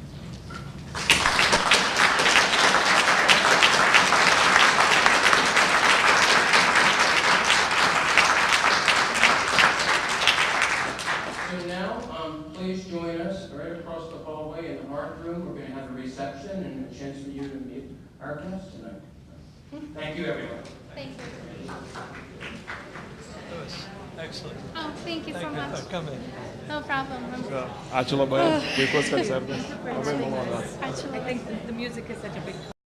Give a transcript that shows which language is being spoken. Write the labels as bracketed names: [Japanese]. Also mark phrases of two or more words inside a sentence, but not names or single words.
[English] So now, please join us right across the hallway in the art room. We're going to have a reception and a chance for you to meet our guests tonight. Thank you, everyone. Thank you. Excellent. Oh, thank you so Thank you much. for coming. No problem. [Lithuanian] Ačiū labai, puikus koncertas. Labai malonu. Ačiū [English] I [Lithuanian] labai. [English] think the music is such a big